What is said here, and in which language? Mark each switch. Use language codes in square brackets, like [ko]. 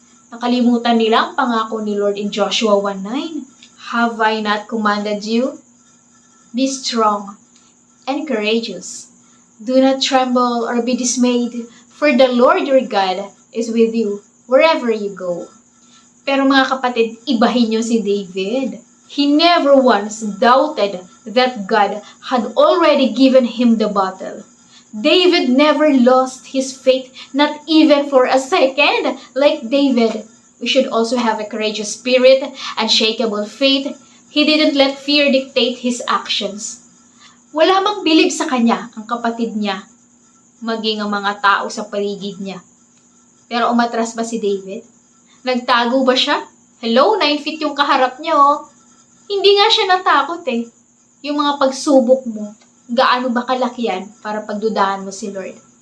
[tl] Nakalimutan nila ang pangako ni Lord in Joshua 1:9. [en] Have I not commanded you? Be strong and courageous. Do not tremble or be dismayed, For the Lord your God is with you wherever you go. [tl] Pero mga kapatid, ibahin niyo si David. [en] He never once doubted that God had already given him the battle. David never lost his faith, not even for a second. Like David, we should also have a courageous spirit, unshakable faith. He didn't let fear dictate his actions. [tl] Wala mang bilib sa kanya ang kapatid niya, maging ang mga tao sa paligid niya. Pero umatras ba si David? Nagtago ba siya? Hello, [en] 9 feet [tl] yung kaharap niya, oh. Hindi nga siya natakot eh. Yung mga pagsubok mo, gaano ba kalaki yan para pagdudahan mo si Lord?